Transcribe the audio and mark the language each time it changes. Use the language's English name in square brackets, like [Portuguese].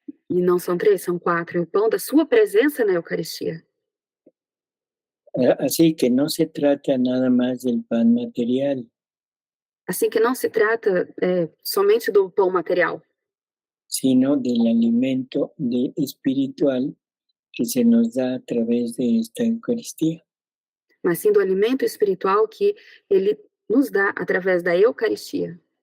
[Portuguese] e não são 3, são 4, e o pão da sua presença na Eucaristia. [Spanish] Así que no se trata nada más del pan material, [Portuguese] Assim que não se trata somente do pão material, [Spanish] sino del alimento espiritual que se nos da a través de esta Eucaristía. [Portuguese] mas sim do alimento espiritual que ele nos dá através da Eucaristia.